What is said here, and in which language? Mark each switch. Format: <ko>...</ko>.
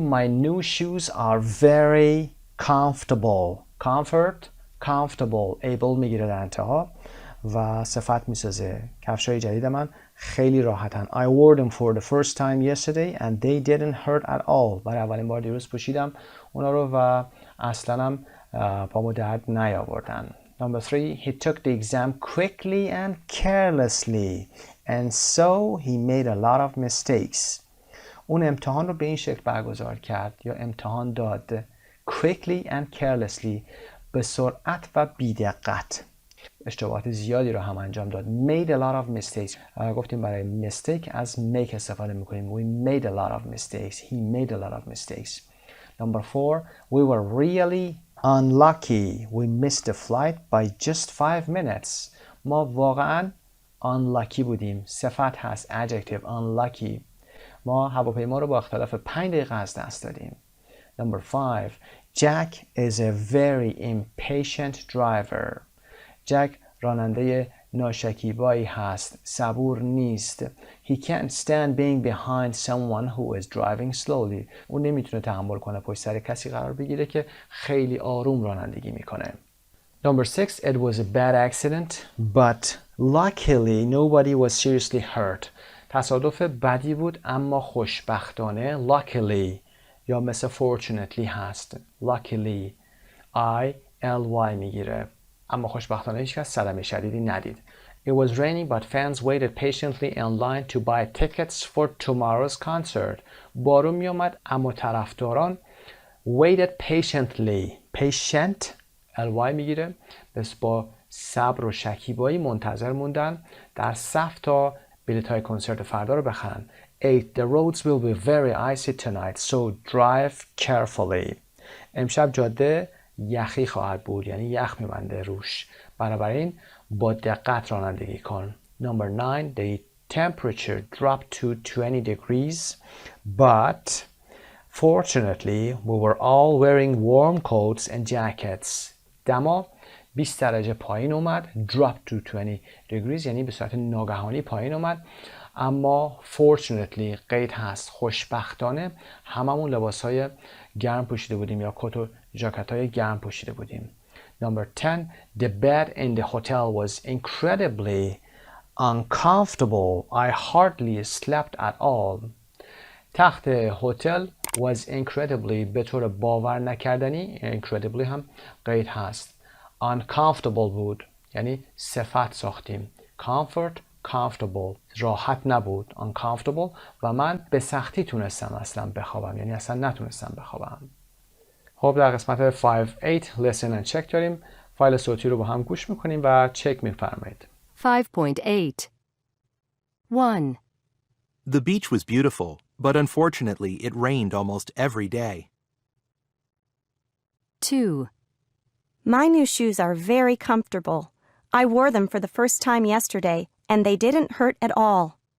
<en>My new shoes are very comfortable. comfortable able</en> <fa>میگیره در انتها و صفت میسازه. کفشای جدید من خیلی راحتن.</fa> <en>I wore them for the first time yesterday and they didn't hurt at all.</en> <fa>برای اولین بار دیروز پوشیدم اونا رو و اصلا هم پامو درد نیاوردن.</fa> <en>Number 3. He took the exam quickly and carelessly and so he made a lot of mistakes.</en> <fa>اون امتحان رو به این شکل برگزار کرد یا امتحان داد</fa> <en>quickly and carelessly</en> <fa>به سرعت و بی‌دقت اشتباهات زیادی رو هم انجام داد.</fa> <en>made a lot of mistakes</en> <fa>گفتیم برای</fa> <en>mistake از make</en> <fa>استفاده میکنیم.</fa> <en>we made a lot of mistakes. he made a lot of mistakes. Number 4. we were really unlucky. we missed the flight by just 5 minutes.</en> <fa>ما واقعا unlucky بودیم. صفت هست</fa> <en>adjective unlucky.</en> <fa>ما هواپیما رو با اختلاف 5 دقیقه از دست دادیم.</fa> <en>Number 5. Jack is a very impatient driver.</en> <fa>جک راننده ناشکیبایی هست. صبور نیست.</fa> <en>He can't stand being behind someone who is driving slowly.</en> <fa>اون نمیتونه تحمل کنه پشت سر کسی قرار بگیره که خیلی آروم رانندگی میکنه.</fa> <en>Number 6. It was a bad accident but luckily nobody was seriously hurt.</en> <fa>تصادف بدی بود اما خوشبختانه luckily یا مثل fortunately هست. luckily I-L-Y میگیره اما خوشبختانه هیچ کس صدمه شدیدی ندید.</fa> <en>It was raining but fans waited patiently in line to buy tickets for tomorrow's concert.</en> <fa>بارون می اومد اما طرفداران</fa> <en>waited patiently</en> <fa>patient L-Y میگیره بس با صبر و شکیبایی منتظر موندن در صف تا بلیط های کنسرت فردا رو بخرن.</fa> <en>8. The roads will be very icy tonight, so drive carefully.</en> <fa>امشب جاده یخی خواهد بود، یعنی یخ میبنده روش، بنابراین با دقت رانندگی کن.</fa> <en>Number 9. The temperature dropped to 20 degrees, but fortunately we were all wearing warm coats and jackets.</en> <fa>دما 20 درجه پایین اومد.</fa> <en>Drop to 20 degrees</en> <fa>یعنی به صورت ناگهانی پایین اومد، اما fortunately قید هست، خوشبختانه هممون لباسهای گرم پوشیده بودیم یا کت و ژاکت های گرم پوشیده بودیم.</fa> <en>Number 10. The bed in the hotel was incredibly uncomfortable. I hardly slept at all.</en> <fa>تخت هتل</fa> <en>was incredibly</en> <fa>به طور باور نکردنی، incredibly هم قید هست. uncomfortable بود یعنی صفت ساختیم. comfort comfortable راحت نبود uncomfortable و من به سختی تونستم اصلا بخوابم، یعنی اصلا نتونستم بخوابم. خب در قسمت 5.8</fa> <en>listen and check</en> <fa>داریم. فایل صوتی رو با هم گوش میکنیم و چک میفرمایید.</fa> <en>5.8 1. The beach was beautiful, but unfortunately it rained almost every day. 2. My new shoes are very comfortable. I wore them for the first time yesterday, and they didn't hurt at all.</en>